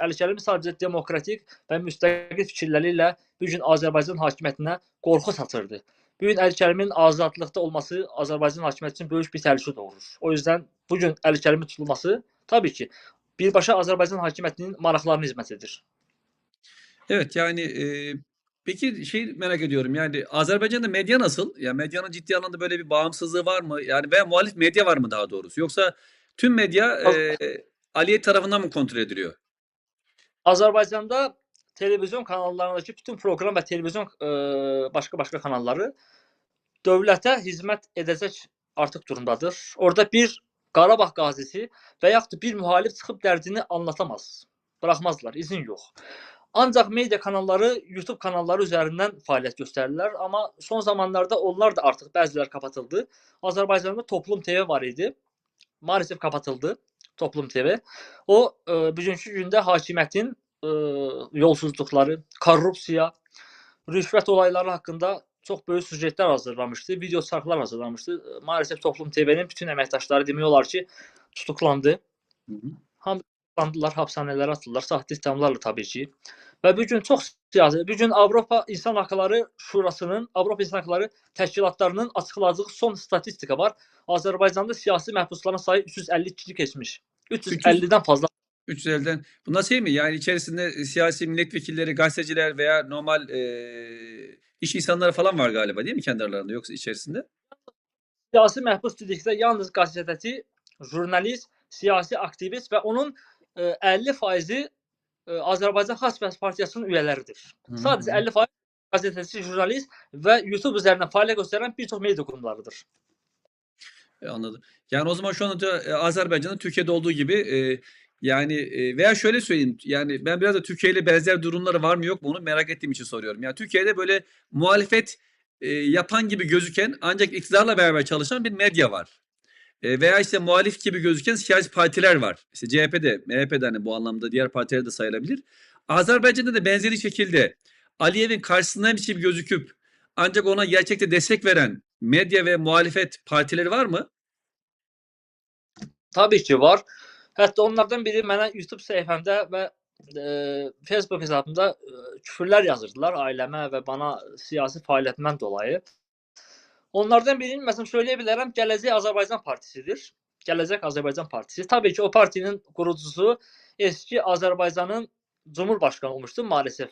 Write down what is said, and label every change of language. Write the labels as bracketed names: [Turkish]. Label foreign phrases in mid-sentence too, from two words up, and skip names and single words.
[Azerbaijani] Əli Kərimi sadəcə demokratik və müstəqil fikirləriyle bugün Azərbaycan hakimiyyətinə qorxu saçırdı. Bugün Əli Kərimin azadlıqda olması Azərbaycan hakimiyyəti üçün böyük bir təhlükə doğurur. O yüzden bugün Əli Kərimi tutulması tabii ki birbaşa Azərbaycan hakimiyyətinin maraqlarına hizmet edir. [Turkish] Evet yani peki şey merak ediyorum yani Azerbaycan'da medya nasıl? Yani medyanın ciddi anlamda böyle bir bağımsızlığı var mı? Yani veya muhalif medya var mı daha doğrusu? Yoksa tüm medya Aliyev tarafından mı kontrol ediliyor? [Azerbaijani] Azərbaycanda televizyon kanallarındaki bütün program və televizyon başqa kanalları dövlətə hizmet edəcək artıq durumdadır. Orada bir Qarabağ qazisi və yaxud da bir mühalif çıxıb dərdini anlatamaz. [Turkish] Bırakmazlar, izin yok. [Azerbaijani] Ancaq media kanalları, YouTube kanalları üzerinden fəaliyyət göstərirlər. [Turkish] Ama son zamanlarda onlar da artık [Azerbaijani] bəziləri kapatıldı. Azərbaycanda Toplum TV var idi. [Turkish] Maalesef kapatıldı Toplum TV. O bugünkü gündə hakimiyyətin yolsuzluqları, korrupsiya, rüşvət olayları hakkında çok büyük süjetler hazırlamıştı. Video çarklar hazırlamıştı. Maalesef [Azerbaijani] Toplum TV'nin bütün əməkdaşları demək olar ki tutuklandı. [Turkish] Hamı tutuklandılar, hapishanelere atıldılar. Sahte ittihamlarla tabii ki. [Azerbaijani] Ve bugün çok siyasi, bugün Avropa İnsan Hakları Şurasının, Avropa İnsan Hakları Təşkilatlarının açıqladığı son statistika var. Azərbaycanda siyasi məhbusların sayı 352'yi geçmiş. [Turkish] 350'den fazla. 350'den. Bunlar şey mi? Yani içerisinde siyasi milletvekilleri, gazeteciler veya normal iş insanları falan var galiba değil mi kendi aralarında yoksa içerisinde? [Azerbaijani] Siyasi məhbus dedikdə yalnız gazeteci, jurnalist, siyasi aktivist ve onun 50%'i Azərbaycan Xalq Partiyasının üyələridir. [Turkish] Sadəcə 50% gazeteci, jurnalist ve YouTube üzerinden faaliyet gösteren birçok medya kurumlarıdır. Anladım. Yani o zaman şu anda Azerbaycan'da Türkiye'de olduğu gibi yani veya şöyle söyleyeyim yani ben biraz da Türkiye ile benzer durumları var mı yok mu onu merak ettiğim için soruyorum. Yani Türkiye'de böyle muhalefet yapan gibi gözüken ancak iktidarla beraber çalışan bir medya var. Veya işte muhalif gibi gözüken siyasi partiler var. İşte CHP'de, MHP'de hani bu anlamda diğer partiler de sayılabilir. Azerbaycan'da da benzeri şekilde Aliyev'in karşısındaymış gibi gözüküp ancak ona gerçekte destek veren medya ve muhalefet partileri var mı? Tabii ki var. [Azerbaijani] Hətta onlardan biri mənə YouTube səhifəmdə və Facebook hesabımda küfürlər yazırdılar ailəmə və bana siyasi fəaliyyətimdən dolayı. Onlardan birini məsələn söyləyə bilərəm, Gələcək Azərbaycan Partisidir. Gələcək Azərbaycan Partisi. Tabii ki, o partinin qurucusu eski Azərbaycanın Cumhurbaşqanı olmuşdu maalesef.